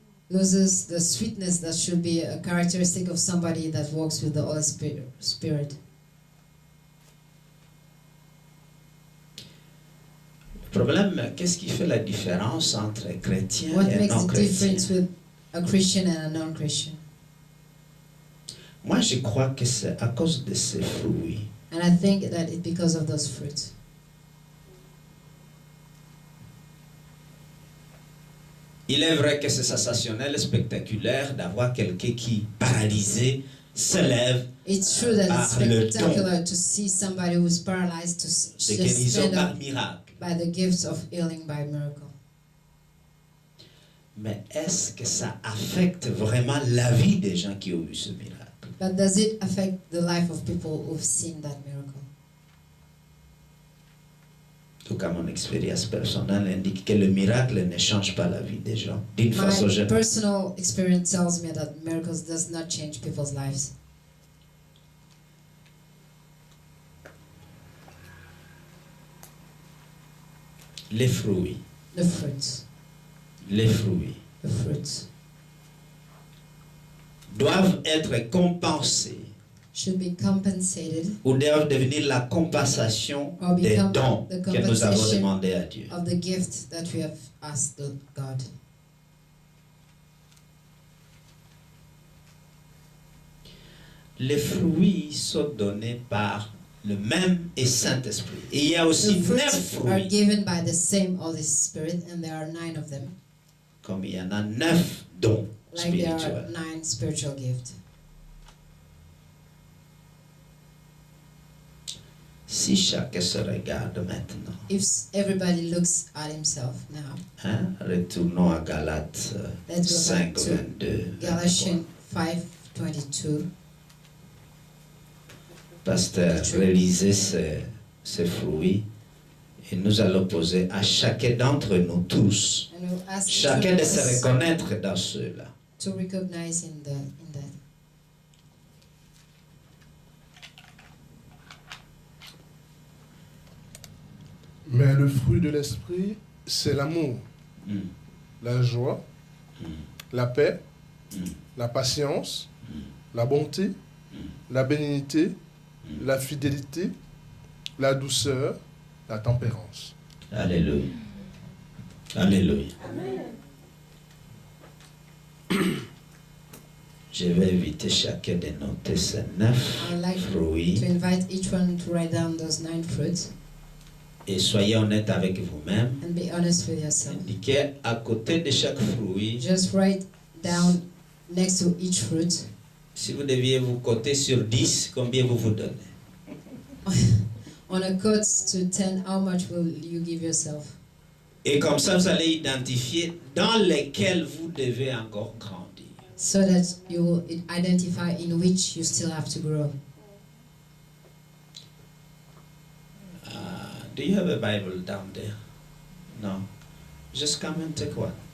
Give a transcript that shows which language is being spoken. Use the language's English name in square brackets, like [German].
[English] the sweetness that should be a characteristic of somebody that walks with the Holy Spirit. [French] problème, qu'est-ce qui fait la différence entre un chrétien [English] What [French] et un [English] makes the [French] non-chrétien? [English] difference with a Christian and a non-Christian? [French] Moi, je crois que c'est à cause de ces fruits. [English] And I think that it's because of those fruits. [French] Il est vrai que c'est sensationnel et spectaculaire d'avoir quelqu'un qui, paralysé, se lève [English] It's true that it's [French] par le don [English] spectacular to see somebody who's paralyzed to [French] de [English] just [French] guérison [English] stand [French] par [English] up [French] miracle. [English] by the gifts of healing by miracle. [French] Mais est-ce que ça affecte vraiment la vie des gens qui ont eu ce miracle? [English] But does it affect the life of people who've seen that miracle? [French] En tout cas, mon expérience personnelle indique que le miracle ne change pas la vie des gens d'une façon [English] My [French] générale. [English] personal experience tells me that miracles does not change people's lives. [French] Les fruits, [English] The fruits, [French] les fruits [English] the fruits [French] doivent être compensés [English] should be compensated [French] ou doivent devenir la compensation [English] or [French] des [English] become [French] dons [English] the [French] que nous avons [English] compensation [French] demandés à Dieu. [English] of the gift that we have asked God. [French] Les fruits sont donnés par le même et Saint-Esprit. Et il y a aussi [English] The 9 fruits are [French] fruits, [English] given by the same Holy Spirit, and there are 9 of them, [French] comme il y en a 9 dons [English] like there are [French] spirituels. [English] 9 spiritual gifts. [French] Si chacun se regarde maintenant, [English] If everybody looks at himself now, [French] hein, retournons à Galates [English] let's go 5, back to 22. Galatians 5:22. [French] Pasteur, réalisez ces fruits et nous allons poser à chacun d'entre nous tous, [English] And we'll ask each [French] chacun [English] one [French] de [English] of [French] se [English] us [French] reconnaître dans ceux-là. [English] to recognize in that. [French] Mais le fruit de l'esprit, c'est l'amour, Mm. la joie, Mm. la paix, Mm. la patience, Mm. la bonté, la bénignité, la fidélité, la douceur, la tempérance. Alléluia. Alléluia. Je vais inviter chacun de noter ces 9 [English] I'd like [French] fruits [English] to invite each one to write down those 9 fruits [French] et soyez honnête avec vous-même. [English] and be honest with yourself. [French] Indiquez à côté de chaque fruit, [English] Just write down next to each fruit. [French] si vous deviez vous coter sur 10, combien vous vous donnez? [English] On a code to 10, how much will you give yourself? [French] Et comme ça, vous allez identifier dans lesquels vous devez encore grandir. [English] So that you will identify in which you still have to grow. Do you have a Bible down there? No. Just come and take one.